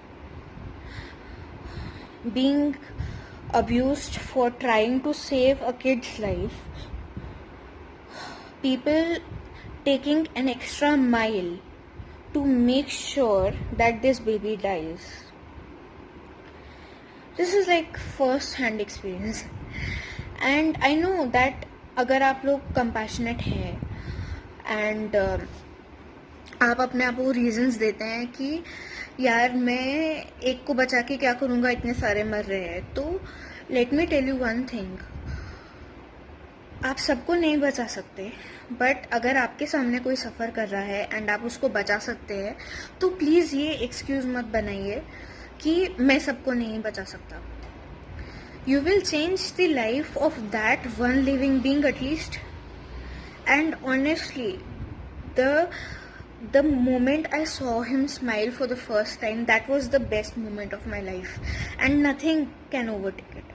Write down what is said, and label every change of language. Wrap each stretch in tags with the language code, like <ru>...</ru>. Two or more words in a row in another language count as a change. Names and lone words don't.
<en>Being abused for trying to save a kid's life, people taking an extra mile to make sure that this baby dies. This is like first hand experience, and I know that</en> <hi>अगर आप लोग compassionate हैं and आप अपने आप को रीजंस देते हैं कि यार मैं एक को बचा के क्या करूँगा, इतने सारे मर रहे हैं, तो</hi> <en>let me tell you one thing.</en> <hi>आप सबको नहीं बचा सकते, बट अगर आपके सामने कोई सफ़र कर रहा है एंड आप उसको बचा सकते हैं तो प्लीज़ ये एक्सक्यूज़ मत बनाइए कि मैं सबको नहीं बचा सकता.</hi> <en>You will change the life of that one living being at least. and honestly the moment I saw him smile for the first time, that was the best moment of my life, and nothing can overtake it.</en>